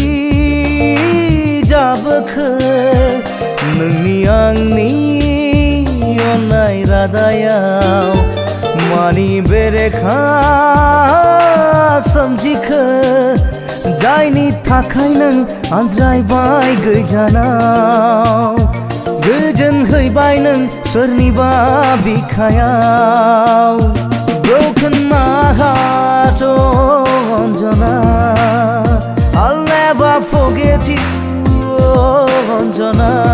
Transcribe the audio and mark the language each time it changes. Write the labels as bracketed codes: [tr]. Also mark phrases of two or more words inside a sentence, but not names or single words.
[brx] जाबोखो नोंनि आंनि अननाय रादायाव मानि बेरेखा सोमजिखो जायनि थाखाय नों आनज्रायबाय गोजानाव गोजोन हैबाय नों सोरनिबा बिखायाव [en] Broken my heart, oh Anjana I'll never forget you, oh Anjana